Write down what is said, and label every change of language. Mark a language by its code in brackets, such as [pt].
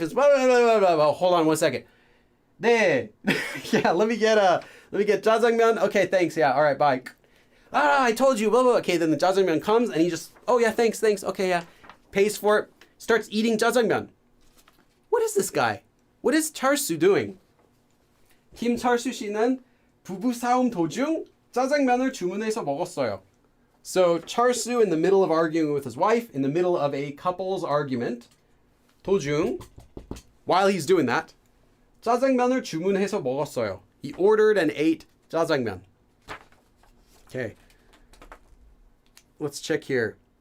[en] Is blah, blah, blah, blah, blah. Hold on 1 second. 네. Yeah, let me get 짜장면. Okay, thanks. Yeah, all right, bye. I told you. Blah, blah. Okay, then the 짜장면 comes and he just, oh yeah, thanks. Okay, yeah, pays for it. Starts eating 짜장면. What is this guy? What is Charsu doing? [ko] 김 Charsu 씨는 부부 싸움 도중 짜장면을 주문해서 먹었어요. [en] So Charsu, in the middle of arguing with his wife, in the middle of a couple's argument, 도중, while he's doing that, [ko] 짜장면을 주문해서 먹었어요. [en] He ordered and ate 짜장면. Okay. Let's check here.